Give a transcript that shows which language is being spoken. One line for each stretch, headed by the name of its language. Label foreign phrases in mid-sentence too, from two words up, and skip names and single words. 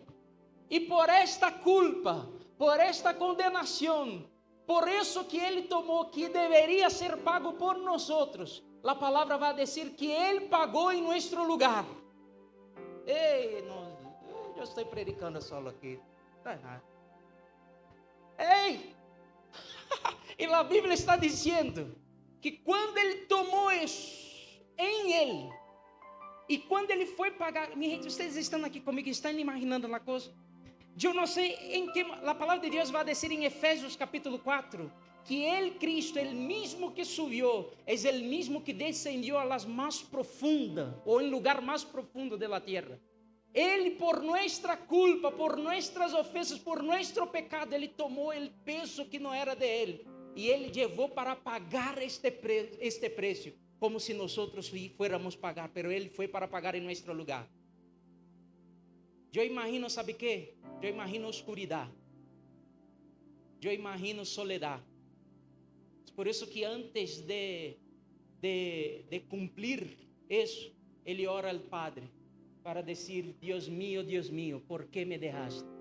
Spanish: Y por esta culpa, por esta condenación, por eso que Él tomó, que debería ser pago por nosotros, la palabra va a decir que Él pagó en nuestro lugar. Yo estoy predicando solo aquí. Y la Biblia está diciendo que cuando Él tomó eso en Él, y cuando
Portuguese: Ele foi pagar, minha gente,
Spanish: ustedes
Portuguese: estão aqui comigo, estão imaginando a coisa? Eu não sei em que a palavra de Deus vai dizer em Efésios capítulo 4, que Ele,
Spanish: Cristo, el mismo que subió, es el mismo que descendió a las más profundas, o en lugar más profundo de la tierra. Ele, por nuestra culpa, por nuestras ofensas, por nuestro pecado,
Portuguese: Ele tomou
Spanish: el peso que
Portuguese: não era de Ele,
Spanish: Y Él llevó para pagar este precio, como si nosotros fuéramos a pagar, pero Él fue para pagar en nuestro lugar. Yo imagino, ¿sabe qué? Yo imagino oscuridad. Yo imagino soledad. Es por eso que antes de cumplir eso, Él ora al Padre para decir: Dios mío, ¿por qué me dejaste?